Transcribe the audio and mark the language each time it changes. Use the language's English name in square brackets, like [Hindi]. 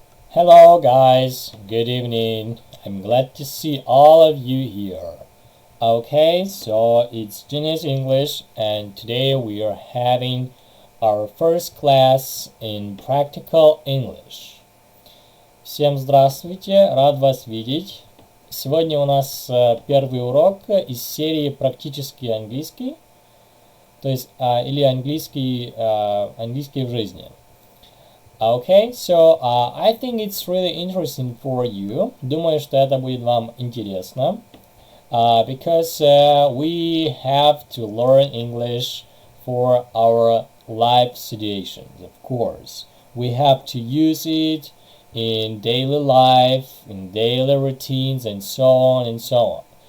[English] Hello guys, good evening. I'm glad to see all of you here. Okay, so it's Genius English and today we are having our first class in practical English. [Russian] Всем здравствуйте, рад вас видеть. Сегодня у нас первый урок из серии «Практический английский», то есть или английский в жизни. [English] Okay, so I think it's really interesting for you. [Russian] Думаю, что это будет вам интересно. [English] Because we have to learn English for our life situations, of course. We have to use it in daily life, in daily routines, and so on and so on.